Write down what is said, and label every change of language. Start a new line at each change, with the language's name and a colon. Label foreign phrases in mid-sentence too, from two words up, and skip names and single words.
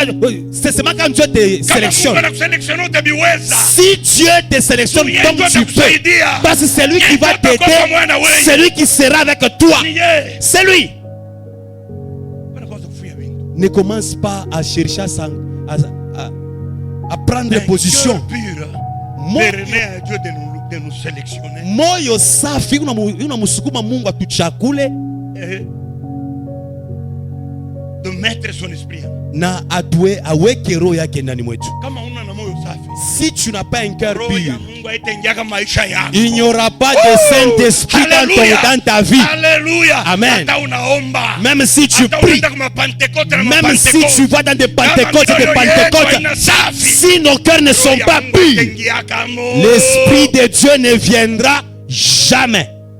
French: C'est seulement quand Dieu te sélectionne. Si Dieu te sélectionne comme tu peux, parce que c'est lui qui va t'aider, c'est lui qui sera avec toi. C'est lui. Ne commence pas à chercher à prendre position.
Swahili: Moyo safi unamusukuma Mungu atuchakule
French: de mettre son esprit
Swahili: na adwe aweke roho yake ndani mwetu.
French: Si tu n'as pas un cœur pur, il n'y aura pas de Saint-Esprit dans ta vie. Alléluia. Amen. Même si tu pries, même si tu vas dans des Pentecôtes, si nos cœurs ne sont pas purs, l'Esprit de Dieu ne viendra jamais.